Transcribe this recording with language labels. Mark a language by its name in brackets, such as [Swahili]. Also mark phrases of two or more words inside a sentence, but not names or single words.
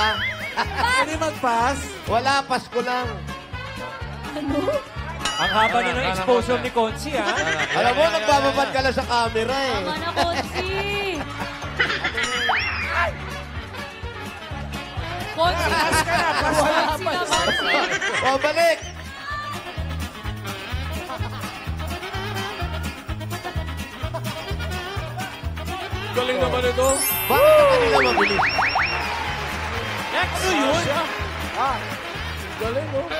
[Filipino] Pwede mag-pass? Wala, Pasko lang. Ang haba na ng exposure ni Konsi, ha? Alam mo, nagbababad ka lang sa camera, eh. Tama na, Konsi! Konsi! Pass ka na, pass ka na. Konsi na, Konsi! O, balik. Galing naman ito. Bakit sa kanila mabilis? Ano yun? Galing, no?